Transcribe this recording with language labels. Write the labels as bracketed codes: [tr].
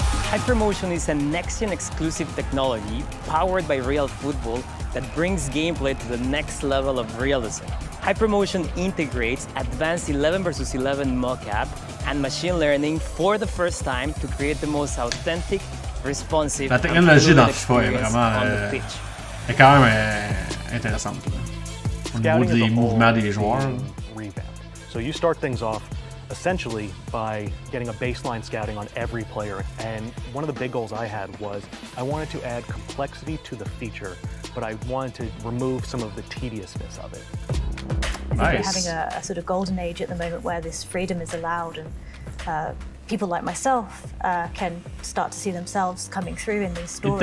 [en] Hypermotion is a next-gen exclusive technology powered by real football that brings gameplay to the next level of realism. Hypermotion integrates advanced 11 versus 11 mocap and machine learning for the first time to create the most authentic, responsive, [fr] La technologie dans FIFA est vraiment est quand même intéressante au niveau des mouvements des joueurs. [en] So you start things off essentially by getting a baseline scouting on every player, and one of the big goals I had was I wanted to add complexity to the feature, but I wanted to remove some of the tediousness of it. I think we're having a sort of golden age at the moment where this freedom is allowed, and people like myself can start to see themselves coming through in these stories.